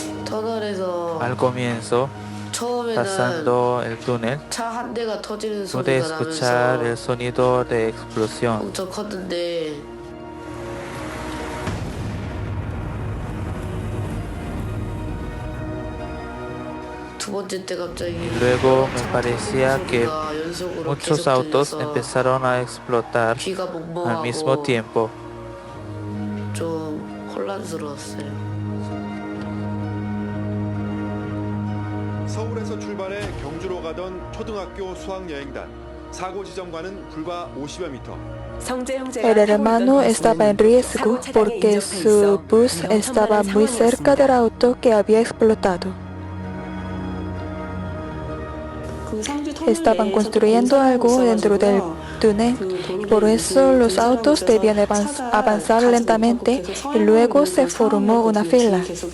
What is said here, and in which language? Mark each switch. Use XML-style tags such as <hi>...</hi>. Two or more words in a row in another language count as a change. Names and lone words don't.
<ko>터널에서</ko> <es>Al comienzo,</es> <ko>처음에는</ko> <es>pasando el túnel,</es> <ko>차 한 대가 터지는</ko> <es>pude</es> <ko>소리가</ko> <es>escuchar</es> <ko>나면서</ko> <es>el sonido de explosión.</es> <ko>엄청 컸는데 두 번째 때 갑자기</ko> <es>Luego me parecía que</es> <ko>소리가 연속으로</ko> <es>muchos</es> <ko>계속</ko> <es>autos</es> <ko>들려서</ko> <es>empezaron a explotar</es> <ko>귀가</ko> <es>al mismo</es> <ko>멍멍하고</ko> <es>tiempo.</es> <ko>좀 혼란스러웠어요. 서울에서 출발해 경주로 가던 초등학교 수학여행단. 사고 지점과는 불과 50여 미터.</ko> <es>El hermano estaba en riesgo porque su bus estaba muy cerca del auto que había explotado. Estaban construyendo algo dentro del túnel, por eso los autos debían avanzar lentamente y luego se formó una fila.</es>